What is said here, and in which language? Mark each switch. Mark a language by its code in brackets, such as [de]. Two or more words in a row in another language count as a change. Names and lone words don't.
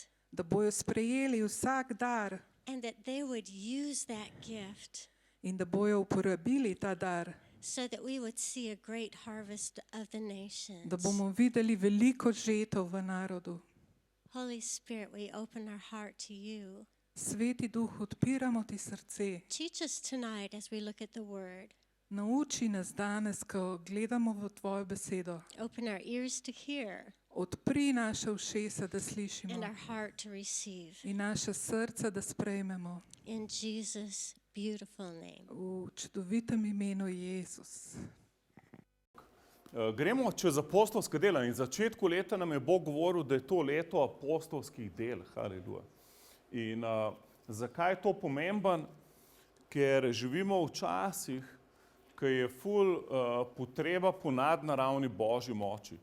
[sl] da bojo sprejeli vsak dar [en] and that they would use that gift [sl] in da bojo uporabili ta dar, [en] so that we would see a great harvest of the nations. [sl] da bomo videli veliko žetov v narodu. [en] Holy Spirit, we open our heart to you. [sl] Sveti Duh, odpiramo ti srce. [en] Teach us tonight as we look at the Word. [sl] Nauči nas danes, ko gledamo v tvojo besedo. [en] Open our ears to hear [sl] Odpri naše ušesa, da slišimo, [en] and our heart to receive. [sl] in naše srca, da sprejmemo. [en] In Jesus' beautiful name. [sl] V čudovitem imenu Jezus. Gremo čez apostolska dela in v začetku leta nam je Bog govoril, da je to leto apostolskih del. Haleluja. In zakaj je to pomemben? Ker živimo v časih, ko je ful potreba po nadnaravni Božji moči.